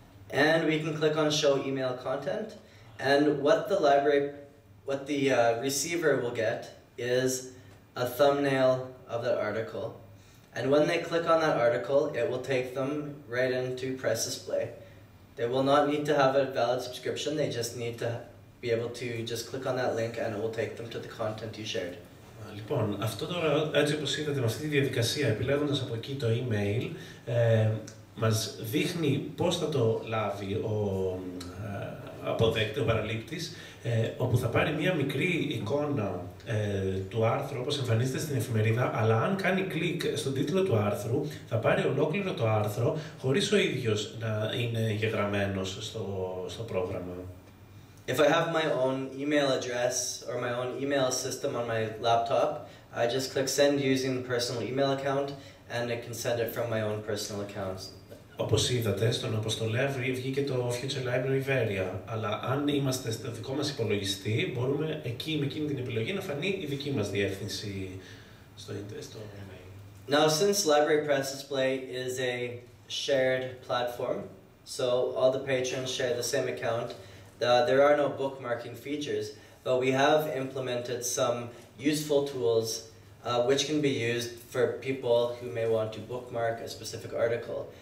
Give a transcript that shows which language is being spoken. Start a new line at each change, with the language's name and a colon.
English: And we can click on show email content, and what the receiver will get is a thumbnail of that article. And when they click on that article, it will take them right into PressDisplay. They will not need to have a valid subscription, they just need to be able to just click on that link and it will take them to the content you shared.
Greek: Λοιπόν, αυτό τώρα, έτσι όπως είδατε με αυτή τη διαδικασία, επιλέγοντας από εκεί το email, μας δείχνει πώς θα το λάβει ο αποδέκτη, ο παραλήπτης, όπου θα πάρει μία μικρή εικόνα του άρθρου όπως εμφανίζεται στην εφημερίδα, αλλά αν κάνει κλικ στον τίτλο του άρθρου, θα πάρει ολόκληρο το άρθρο, χωρίς ο ίδιος να είναι γεγραμμένος στο πρόγραμμα.
English: If I have my own email address or my own email system on my laptop, I just click send using the personal email account and it can send it from my own personal account.
Greek: Όπως είδατε, στον αποστολέα βγήκε το Future Library Βέρια, αλλά αν είμαστε στο δικό μας υπολογιστή, μπορούμε εκεί με εκείνη την επιλογή να φανεί η δική μας διεύθυνση στο email.
English: Now, since Library PressDisplay is a shared platform, so all the patrons share the same account, there are no bookmarking features, but we have implemented some useful tools which can be used for people who may want to bookmark a specific article.